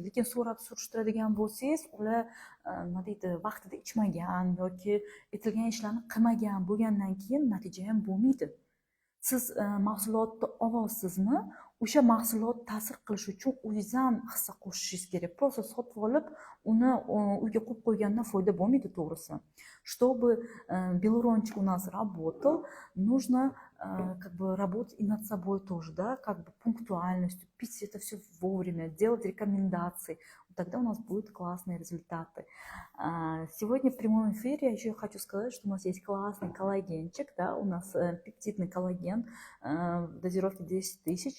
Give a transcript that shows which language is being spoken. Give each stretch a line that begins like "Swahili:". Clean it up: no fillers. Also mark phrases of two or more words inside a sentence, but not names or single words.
Uzbek: Lekin so'rab surishtiradigan bo'lsangiz, ular nima deydi, vaqtida ichmagan yoki aytilgan ishlarni qilmagan bo'lgandan keyin natija ham bo'lmaydi. Siz mahsulotni olasizmi, o'sha mahsulot ta'sir qilish uchun o'zingiz ham hissa qo'shishingiz kerak. Просто sotib olib, uni uyga qo'yib qo'ygandan foyda bo'lmaydi, to'g'risi.
Russian: Чтобы белурончик у нас работал, нужно как бы работать и над собой тоже, да, как бы пунктуальностью, пить это все вовремя, делать рекомендации. Тогда у нас будут классные результаты. Сегодня в прямом эфире я еще хочу сказать, что у нас есть классный коллагенчик, да, у нас пептидный коллаген в дозировке 10 тысяч.